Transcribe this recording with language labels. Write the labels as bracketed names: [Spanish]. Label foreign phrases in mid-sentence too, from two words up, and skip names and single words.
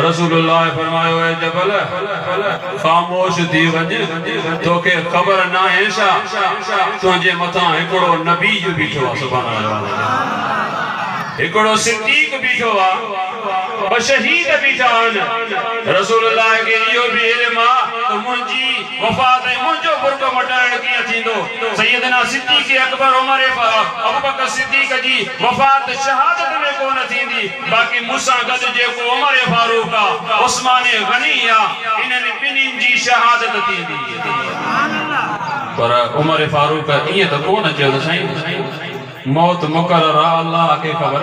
[Sindhi] रसूलुल्लाह फरमायो है जबल खामोश थी वञ, तोखे ख़बर न आहे छा तुंहिंजे मथां हिकिड़ो नबी जो बीठो आहे। [Arabic] سبحان الله. [Sindhi] हिकिड़ो सिद्दीक़ बीठो आहे, ॿ शहीद बीठा आहिनि। रसूलुल्लाह खे इहो भी इल्म आहे त मुंहिंजी वफ़ात ऐं मुंहिंजो बुर्को मटाइण कीअं थींदो। सैयदना सिद्दीक़ अकबर उमर अबू बकर सिद्दीक़ जी वफ़ात शहादत में कोन थींदी, बाक़ी मूंसां गॾु जेको उमर फारूक आहे, उस्मान गनी आहे, इन्हनि ॿिन्हिनि जी शहादत थींदी। पर उमर फारूक ईअं त कोन चयो त साईं मौत मुकर्रर अल्लाह के खबर।